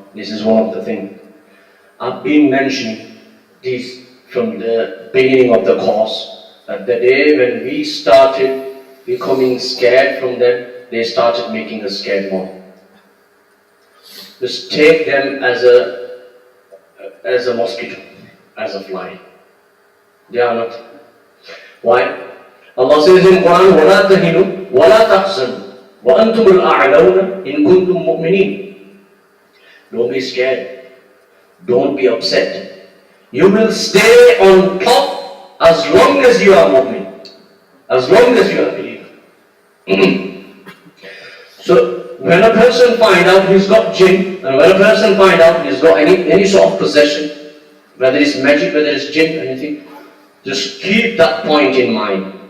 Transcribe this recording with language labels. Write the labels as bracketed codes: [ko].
[en] This is one of the things. I've been mentioning this from the beginning of the course. That the day when we started becoming scared from them, they started making us scared more. Just take them as a mosquito, as a fly. They are not. Why? Allah says in Quran, [ar] وَلَا تَهِنُوا وَلَا تَحْزَنُوا وَأَنْتُمُ الْأَعْلَوْنَ إِن كُنْتُم مُؤْمِنِينَ. [en] Don't be scared. Don't be upset. You will stay on top as long as you are mu'min. As long as you are a believer. So, when a person finds out he's got jinn, and when a person finds out he's got any sort of possession, whether it's magic, whether it's jinn, anything, just keep that point in mind.